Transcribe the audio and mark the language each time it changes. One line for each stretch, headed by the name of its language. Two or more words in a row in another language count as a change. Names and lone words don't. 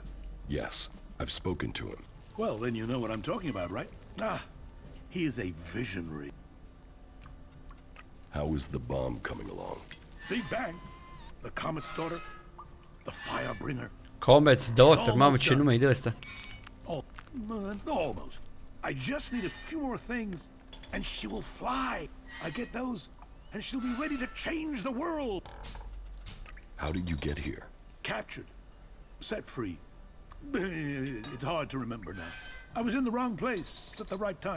English: Yes, I've spoken to him. Well, then you know what I'm talking about, right? Ah, he is a visionary. How is the bomb coming along? Big Bang, the Comet's daughter, the Firebringer. Comet's Daughter,
Romanian: mamă, ce nume e de ăsta.
English: Almost. I just need a few more things, and she will fly. I get those, and she'll be ready to change the world. How did you get here? Captured, set free. It's hard to remember now. I was in the wrong place at the right time.